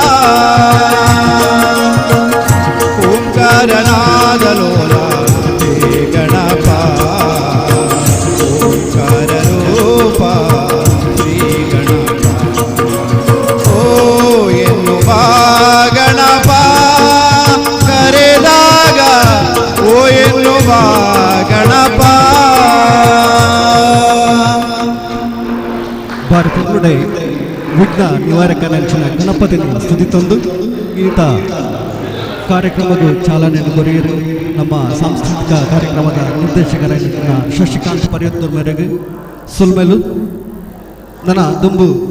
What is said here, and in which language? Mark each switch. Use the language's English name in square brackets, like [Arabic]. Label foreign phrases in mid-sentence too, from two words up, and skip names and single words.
[Kannada] ಓಂಕಾರನಾದ ಲೋಲ ಹೇ ಗಣಪ ಓಂಕಾರ ರೂಪ ಶ್ರೀ ಗಣಪ ಓ ಎನ್ನು ಬಾ ಗಣಪ ಕರೆದಾಗ ಓ ಎನ್ನು ಬಾ ಗಣಪ [Tulu] ಭಾರತದ ವಿಘ್ನ ನಿವಾರಕನಂಚಿನ ಗಣಪತಿನ ಸ್ತುತಿ ತಂದು ಈತ ಕಾರ್ಯಕ್ರಮದ ಚಾಲನೆಯನ್ನು ಕೊರಿಯರು ನಮ್ಮ ಸಾಂಸ್ಕೃತಿಕ ಕಾರ್ಯಕ್ರಮದ ನಿರ್ದೇಶಕರಾಗಿದ್ದ ಶಶಿಕಾಂತ್ ಪರ್ಯತ್ತೂರ್ ಮೇರೆಗೆ ಸುಲ್ಮೆಲು ನನ್ನ ದುಂಬು